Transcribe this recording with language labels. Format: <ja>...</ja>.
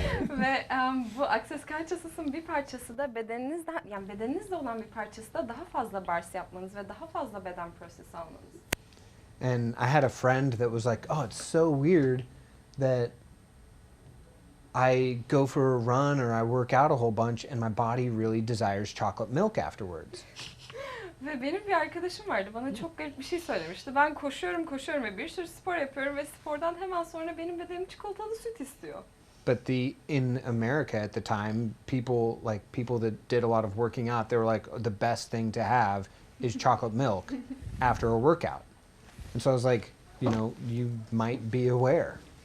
<tr>Ve bu access consciousness'ın bir parçası da bedeninizde olan bir parçası da daha fazla bars yapmanız ve daha fazla beden prosesi almanız.</tr> <en>And I had a friend that was like, oh, it's so weird that I go for a run or I work out a whole bunch and my body really desires chocolate milk afterwards.</en> <tr>Ve benim bir arkadaşım vardı, bana çok garip bir şey söylemişti. Ben koşuyorum ve bir sürü spor yapıyorum ve spordan hemen sonra benim bedenim çikolatalı süt istiyor.</tr> <en>But in America at the time, people that did a lot of working out, they were like, the best thing to have is chocolate milk after a workout. And so I was like, you might be aware.</en>